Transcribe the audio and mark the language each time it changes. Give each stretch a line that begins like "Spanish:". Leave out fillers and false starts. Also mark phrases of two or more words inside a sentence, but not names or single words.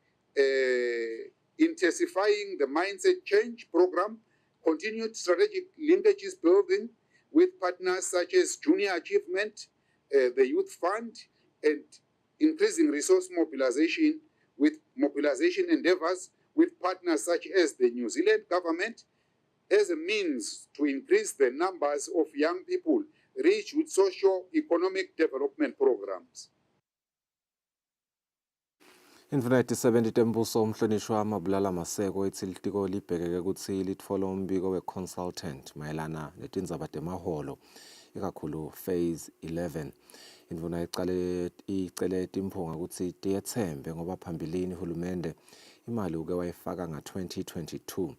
English: intensifying the mindset change program, continued strategic linkages building with partners such as Junior Achievement, the Youth Fund, and increasing resource mobilization endeavors with partners such as the New Zealand government as a means to increase the numbers of young people reached with socio-economic development programs.
Swati: Indvuna yetisebenti tembuso umhlonishwa Mabulala Maseko ithi litiko libhekeke kutsi litfola umbiko we-consultant mayelana netindzaba temaholo ikakhulu phase 11. Indvuna icele timphunga kutsi tiyetsembe ngoba phambilini hulumende imali uke wayifaka nga-2022.